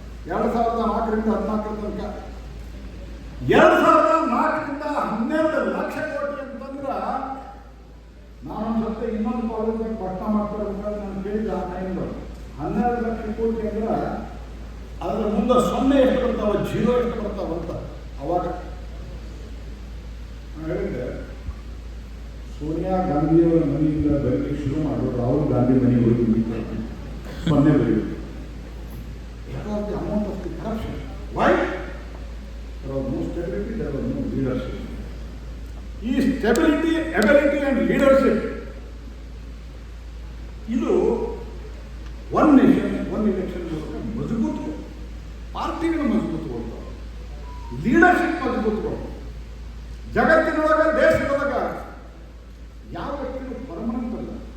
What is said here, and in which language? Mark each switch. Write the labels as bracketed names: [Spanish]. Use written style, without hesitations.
[Kannada] 2004ರಿಂದ 2014 ತನಕ 2004ರಿಂದ 12 ಲಕ್ಷ ಕೋಟಿ ಅಂತಂದ್ರೆ, ನಾನು ಜೊತೆ ಇನ್ನೊಂದು ಕಾಲೇಜ್ ಪಟ್ಟ ಮಾಡ್ತಾರೆ ನಾನು ಕೇಳಿದ ಆ ಟೈಮ್ದು 12 ಲಕ್ಷ ಕೋಟಿ ಅಂದ್ರೆ ಅದರ ಮುಂದೆ 0 ಎಷ್ಟು ಬರ್ತಾವ, 0 ಎಷ್ಟು ಬರ್ತಾವ ಅಂತ. ಅವಾಗ ನಾನು ಹೇಳಿದ್ದೆ, ಸೋನಿಯಾ ಗಾಂಧಿಯವರ ಮನೆಯಿಂದ ಬರಲಿಕ್ಕೆ ಶುರು ಮಾಡೋದು ರಾಹುಲ್ ಗಾಂಧಿ ಮನೆಗೆ ಹೋಗಿ 0 ಬರೀಬೇಕು. [English] because the amount of the corruption. Why? There was no stability, there was no leadership. [Kannada] ಈ [English] stability, ability and leadership [Kannada] ಇದು one nation one election ಮಜಬೂತು. ಪಾರ್ಟಿಗಳು ಮಜಬೂತುಗೊಳ್ತಾವೆ, leadership ಮಜಬೂತುಗಳು. ಜಗತ್ತಿನೊಳಗೆ, ದೇಶದೊಳಗೆ ಯಾವ ವ್ಯಕ್ತಿಗಳು ಪರ್ಮನೆಂಟ್ ಅಲ್ಲ.